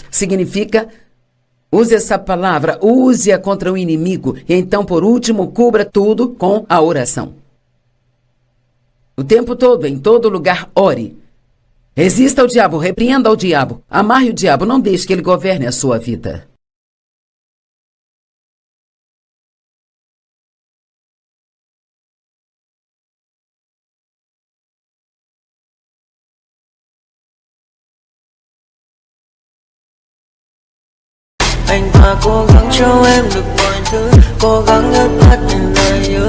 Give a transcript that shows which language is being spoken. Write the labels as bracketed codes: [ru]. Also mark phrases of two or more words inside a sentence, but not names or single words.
[pt] Significa, use essa palavra, use-a contra o inimigo. E então, por último, cubra tudo com a oração. O tempo todo, em todo lugar, ore. Resista ao diabo, repreenda ao diabo. Amarre o diabo, não deixe que ele governe a sua vida. [vi] Anh ta cố gắng cho em được mọi thứ, cố gắng ngước mắt nhìn lời hứa.